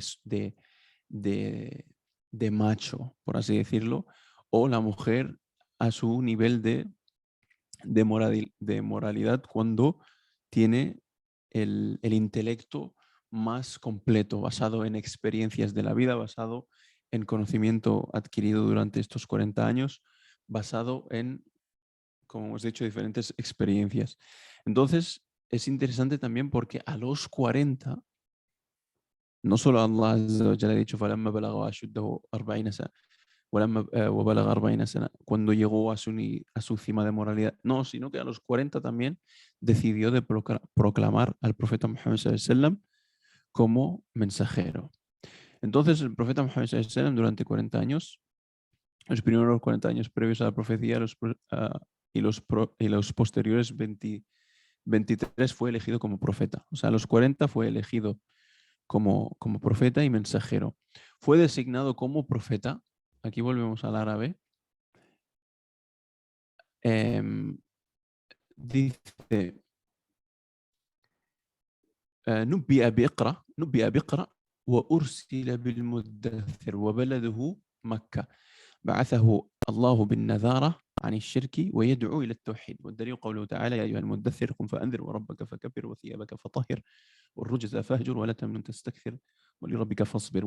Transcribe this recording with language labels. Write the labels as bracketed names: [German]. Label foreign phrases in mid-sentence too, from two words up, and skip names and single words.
[Spanish] de, de macho, por así decirlo, o la mujer a su nivel de moralidad cuando tiene el intelecto más completo, basado en experiencias de la vida, basado en conocimiento adquirido durante estos 40 años, basado en, como hemos dicho, diferentes experiencias. Entonces, es interesante también porque a los 40, no solo Allah ya le ha dicho, [Arabic] فَلَمَّا بَلَغَ أَشُدَّهُ 40 سَنَةً, وَبَلَغَ 40 سَنَةً, [Spanish] cuando llegó a su cima de moralidad. No, sino que a los 40 también decidió de proclamar al profeta Muhammad [Arabic] صلى الله عليه وسلم [Spanish] como mensajero. Entonces el profeta Muhammad [Arabic] صلى الله عليه وسلم [Spanish] durante 40 años, los primeros 40 años previos a la profecía y los posteriores 23 fue elegido como profeta. O sea, a los 40 fue elegido como profeta y mensajero. Fue designado como profeta, aquí volvemos al árabe, dice, [Arabic] نبئ بقرأ وأرسل بالمدثر وبلده مكة بعثه الله بالنذارة عن الشرك ويدعو إلى التوحيد. والدليل قوله تعالى يا أيها المدثر قم فأنذر وربك فكبر وثيابك فطهر والرجز فاهجر ولا تمنن تستكثر ولربك فاصبر.